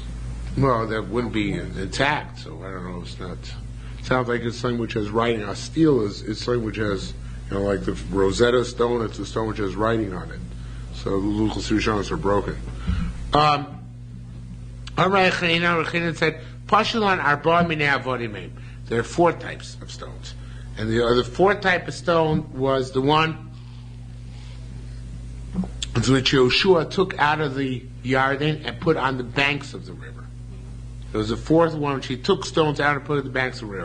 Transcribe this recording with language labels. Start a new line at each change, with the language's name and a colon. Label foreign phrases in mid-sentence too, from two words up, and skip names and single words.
English: Well, that wouldn't be intact, so I don't know. It's not. It sounds like it's something which has writing. A steel is something which has, like the Rosetta Stone. It's a stone which has writing on it. So the
Hebrew: לוחות ראשונות
English: are broken. All right,
Hebrew: Rechinan said, פסולין ארבע מיני עבדים.
English: There are four types of stones. And the other fourth type of stone was the one which Yoshua took out of the Yarden and put on the banks of the river. There was a fourth one which he took stones out and put at the banks of the river.